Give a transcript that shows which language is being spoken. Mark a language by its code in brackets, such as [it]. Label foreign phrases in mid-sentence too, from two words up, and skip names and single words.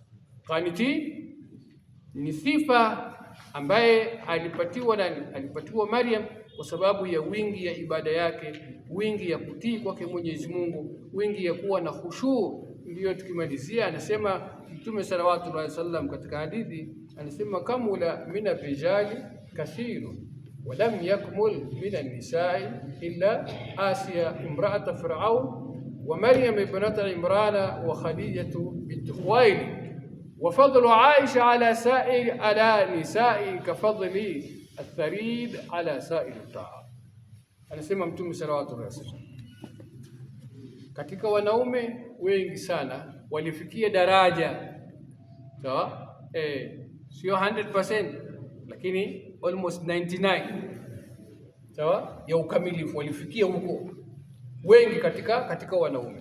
[sw] Qaniti ni sifa ambaye alipatiwa Maryam kwa sababu ya wingi ya ibada yake, wingi ya kutii kwake Mwenyezi Mungu, wingi ya kuwa na khushu. Ndiyo tukimalizia, anasema Mtume [ar] صلى الله عليه وسلم [sw] katika hadithi, anasema [ar] كمل من الرجال كثير ولم يكمل من النساء إلا آسية امرأة فرعون ومريم ابنة عمران وخديجة بنت خويلد وفضل عائشة على نساء كفضل الثريد على سائر الطعام. [sw] Anasema Mtume sallallahu alaihi wasallam, katika wanaume wengi sana walifikia daraja sawa, sio 100% lakini almost 99 sawa ya ukamilifu, walifikia huko wengi katika wanaume.